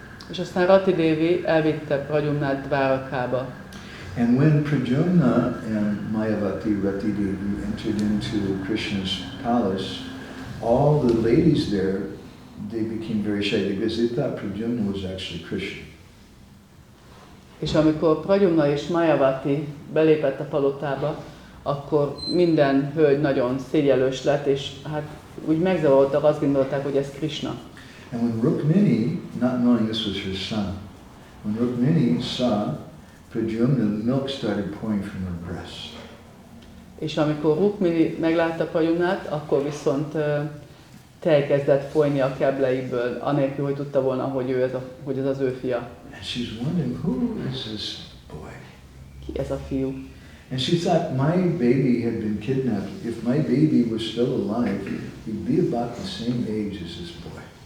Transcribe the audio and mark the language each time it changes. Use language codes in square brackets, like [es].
[hu] És aztán Rati Devi elvitte Pradyumnát Dvárakába. [en] And when Pradyumna and Mayavati, Rati Devi, entered into Krishna's palace, all the ladies there, they became very shy because they thought Pradyumna was actually Krishna. [hu] És amikor Pradyumna és Mayavati belépett a palotába, akkor minden hölgy nagyon szégyellős lett, és hát úgy megzavarodtak, azt gondolták, hogy ez Krishna. [en] And when Rukmini, not knowing this was her son, when Rukmini saw Pradyumna, milk started pouring from her breast. [hu] És amikor Rukmini meglátta Pradyumnát, akkor viszont tej kezdett folyni a kebleiből, anélkül, hogy tudta volna, hogy ez az ő fia. [en] And she's wondering, who is this boy? [hu] Ki ez a fiú? [en] And she thought, my baby had been kidnapped. If my baby was still alive, he'd be about the same age as this boy.